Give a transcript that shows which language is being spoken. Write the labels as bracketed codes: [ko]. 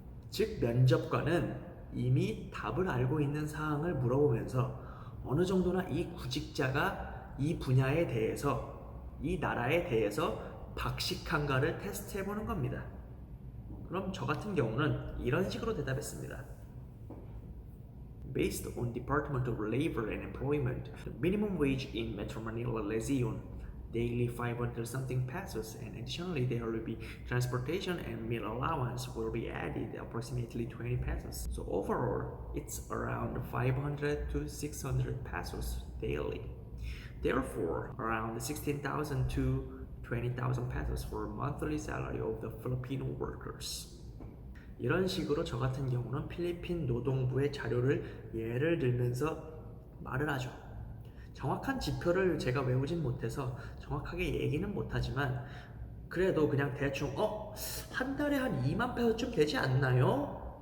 [ko] 즉 면접관은 이미 답을 알고 있는 사항을 물어보면서 어느 정도나 이 구직자가 이 분야에 대해서, 이 나라에 대해서 박식한가를 테스트해보는 겁니다. 그럼 저 같은 경우는 이런 식으로 대답했습니다. [en] Based on Department of Labor and Employment, the minimum wage in Metro Manila, Lezion, daily 500 something pesos, and additionally there will be transportation and meal allowance will be added approximately 20 pesos. So overall, it's around 500 to 600 pesos daily. Therefore, around 16,000 to 20,000 pesos for monthly salary of the Filipino workers. [ko] 이런 식으로 저 같은 경우는 필리핀 노동부의 자료를 예를 들면서 말을 하죠. 정확한 지표를 제가 외우진 못해서 정확하게 얘기는 못하지만 그래도 그냥 대충 한 달에 한 2만 페소쯤 되지 않나요?